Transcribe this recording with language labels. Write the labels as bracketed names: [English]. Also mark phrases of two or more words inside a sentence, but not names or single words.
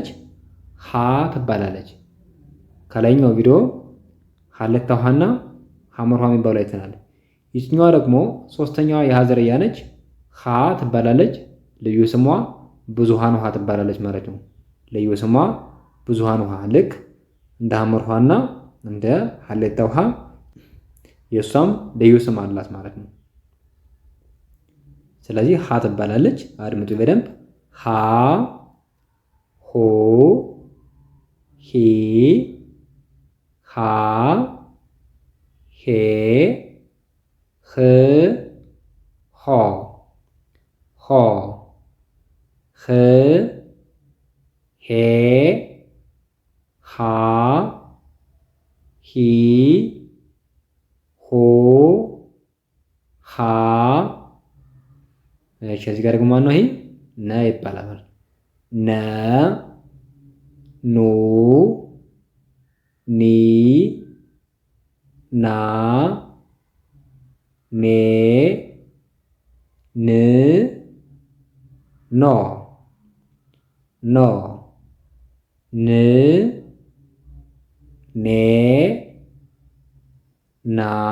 [Amharic] ሀ ትባላለች። ከላይኛው ቪዲዮ ሀለታ ውሃና ሐመር ውሃ የሚባሉ አይተናል። ይችኛዋ ደግሞ ሶስተኛዋ የሀ ዝርያ ነች። ሀ ትባላለች። ልዩ ስሟ ብዙሃን ውሃ ትባላለች ማለት ነው። ልዩ ስሟ ብዙሃን ውሃ፣ ልክ እንደ ሐመር ውሃና እንደ ሀለታ ውሃ የእሷም ልዩ ስም አላት ማለት ነው። ስለዚህ ሀ ትባላለች። አድምጡ በደንብ ሀ ሁ ሂ ሃ ሄ ህ ሆ ሆ ህ ሄ ሃ ሂ ሁ ሃ። እሺ እዚህ ጋር ደግሞ ማነው? ይሄ ነ ይባላል። ነ ኑ ኒ ና ኔ ን ኖ ኖ ን ኔ ና